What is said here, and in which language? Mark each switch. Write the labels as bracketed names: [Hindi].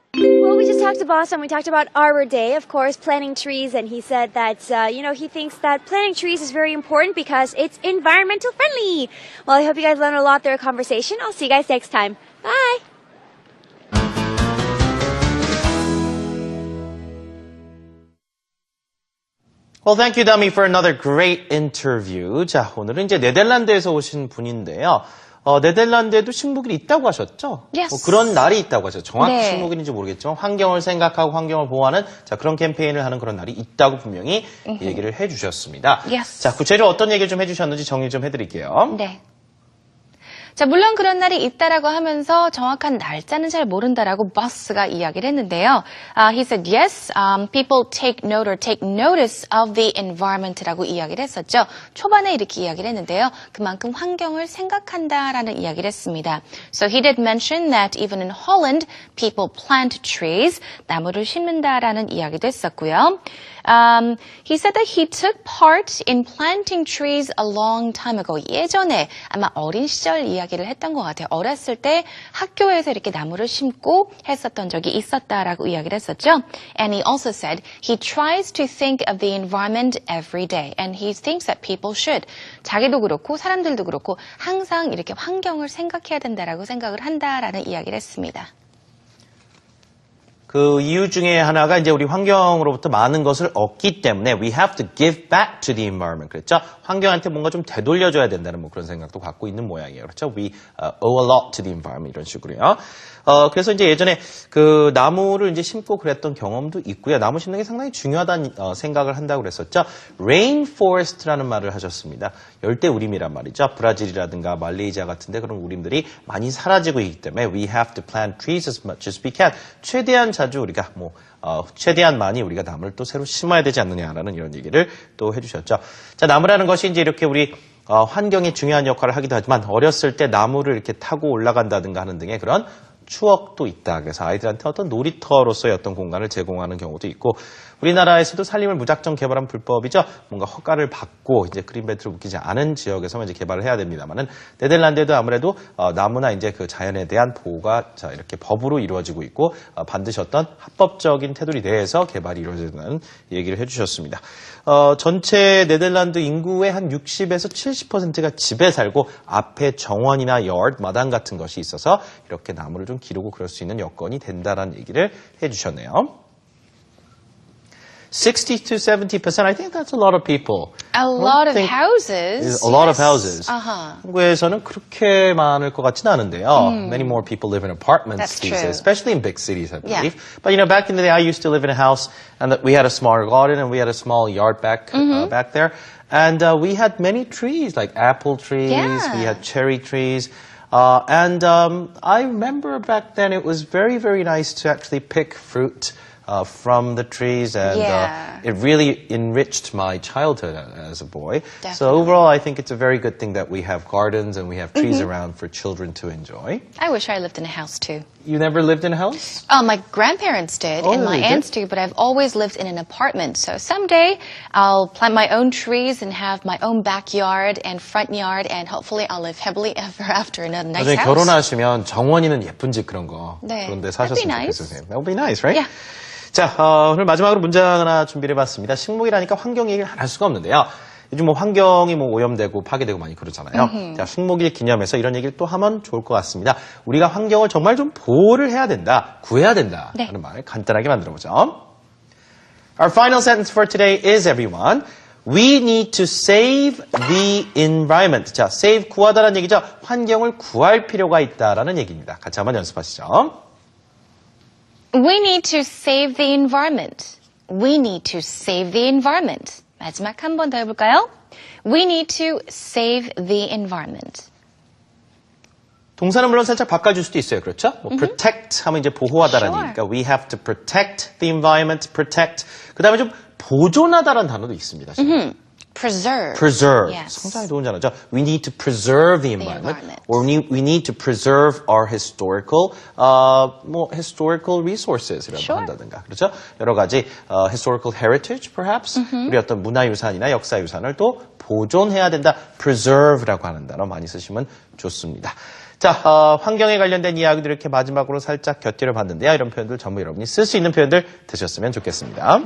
[English] Well, we just talked to Boss and we talked about Arbor Day, of course, planting trees, and he said that, he thinks that planting trees is very important because it's environmental friendly. Well, I hope you guys learned a lot through our conversation. I'll see you guys next time. Bye! Well, thank you, Dami, for another great interview. [Korean] 자, 오늘은 이제 네덜란드에서 오신 분인데요. 네덜란드에도 식목일이 있다고 하셨죠? [English] Yes. [Korean] 그런 날이 있다고 하셨죠. 정확히 네. 식목일인지 모르겠지만 환경을 생각하고 환경을 보호하는 자, 그런 캠페인을 하는 그런 날이 있다고 분명히 얘기를 해주셨습니다. [English] Yes. [Korean] 자, 구체적으로 어떤 얘기를 좀 해주셨는지 정리 좀 해드릴게요. 네. 자, 물론 그런 날이 있다라고 하면서 정확한 날짜는 잘 모른다라고 버스가 이야기를 했는데요. [English] He said, yes, people take note or take notice of the environment [Korean] 라고 이야기를 했었죠. 초반에 이렇게 이야기를 했는데요. 그만큼 환경을 생각한다라는 이야기를 했습니다. [English] So he did mention that even in Holland, people plant trees, [Korean] 나무를 심는다라는 이야기도 했었고요. [English] He said that he took part in planting trees a long time ago. [Korean] 예전에 아마 어린 시절 이야기를 했던 것 같아요. 어렸을 때 학교에서 이렇게 나무를 심고 했었던 적이 있었다라고 이야기를 했었죠. [English] And he also said he tries to think of the environment every day. And he thinks that people should. [Korean] 자기도 그렇고 사람들도 그렇고 항상 이렇게 환경을 생각해야 된다라고 생각을 한다라는 이야기를 했습니다. 그 이유 중에 하나가 이제 우리 환경으로부터 많은 것을 얻기 때문에 [English] we have to give back to the environment. [Korean] 그랬죠? 환경한테 뭔가 좀 되돌려줘야 된다는 뭐 그런 생각도 갖고 있는 모양이에요. 그렇죠? [English] We owe a lot to the environment [Korean] 이런 식으로요. 그래서 이제 예전에 그 나무를 이제 심고 그랬던 경험도 있고요. 나무 심는 게 상당히 중요하다는 생각을 한다고 그랬었죠. Rainforest라는 말을 하셨습니다. 열대우림이란 말이죠. 브라질이라든가 말레이시아 같은데 그런 우림들이 많이 사라지고 있기 때문에 [English] we have to plant trees as much as we can. [Korean] 최대한 자주 우리가 최대한 많이 우리가 나무를 또 새로 심어야 되지 않느냐라는 이런 얘기를 또 해주셨죠. 자, 나무라는 것이 이제 이렇게 우리 환경에 중요한 역할을 하기도 하지만 어렸을 때 나무를 이렇게 타고 올라간다든가 하는 등의 그런 추억도 있다. 그래서 아이들한테 어떤 놀이터로서의 어떤 공간을 제공하는 경우도 있고 우리나라에서도 산림을 무작정 개발한 불법이죠. 뭔가 허가를 받고 이제 그린벨트를 묶이지 않은 지역에서만 이제 개발을 해야 됩니다만은 네덜란드에도 아무래도 나무나 이제 그 자연에 대한 보호가 자 이렇게 법으로 이루어지고 있고 반드시 어떤 합법적인 테두리 내에서 개발이 이루어진다는 얘기를 해주셨습니다. 전체 네덜란드 인구의 한 60에서 70%가 집에 살고 앞에 정원이나 yard, 마당 같은 것이 있어서 이렇게 나무를 좀 기르고 그럴 수 있는 여건이 된다라는 얘기를 해주셨네요. [English] 60 to 70%, I think that's a lot of people. A lot of houses. A lot of houses. Uh-huh. [Korean] 한국에서는 그렇게 많을 것 같지는 않은데요. [English] Many more people live in apartments That's these true. days, especially in big cities, I believe. Yeah. But back in the day, I used to live in a house, and we had a small garden, and we had a small yard back there, and we had many trees, like apple trees. Yeah. We had cherry trees. And I remember back then it was very, very nice to actually pick fruit from the trees, and it really enriched my childhood as a boy. Definitely. So overall, I think it's a very good thing that we have gardens and we have trees around for children to enjoy. I wish I lived in a house too. You never lived in a house? My grandparents did, and my aunts do, but I've always lived in an apartment. So someday I'll plant my own trees and have my own backyard and front yard, and hopefully I'll live happily ever after in a nice [Korean] 나중에 [English] house. [Korean] 결혼하시면 정원이는 예쁜 집 그런 거 네. 그런데 [English] That'd be [Korean] 사셨으면 [English] nice. [Korean] 좋겠어요. [English] That would be nice, right? Yeah. [Korean] 자, 오늘 마지막으로 문제 하나 준비를 해봤습니다. 식목이라니까 환경 얘기를 안 할 수가 없는데요. 요즘 환경이 오염되고 파괴되고 많이 그러잖아요. 자, 식목일 기념해서 이런 얘기를 또 하면 좋을 것 같습니다. 우리가 환경을 정말 좀 보호를 해야 된다, 구해야 된다 하는 말 간단하게 만들어보죠. [English] Our final sentence for today is, everyone, we need to save the environment. [Korean] 자, save 구하다라는 얘기죠. 환경을 구할 필요가 있다라는 얘기입니다. 같이 한번 연습하시죠. [English] We need to save the environment. We need to save the environment. [Korean] 마지막 한 번 더 해볼까요? [English] We need to save the environment. [Korean] 동사는 물론 살짝 바꿔줄 수도 있어요. 그렇죠? 뭐 protect 하면 이제 보호하다라는 [English] Sure. [Korean] 얘기니까 [English] we have to protect the environment, protect. [Korean] 그 다음에 좀 보존하다라는 단어도 있습니다. [English] Preserve. preserve. Yes. [Korean] 상당히 좋은 단어죠. [English] We need to preserve the environment. Or we need to preserve our historical, historical resources [Korean] 라고 [English] Sure. [Korean] 한다든가. 그렇죠? 여러 가지, [English] historical heritage, perhaps. [Korean] 우리 어떤 문화유산이나 역사유산을 또 보존해야 된다. preserve라고 하는 단어 많이 쓰시면 좋습니다. 자, 환경에 관련된 이야기들 이렇게 마지막으로 살짝 곁들여 봤는데요. 이런 표현들 전부 여러분이 쓸 수 있는 표현들 되셨으면 좋겠습니다.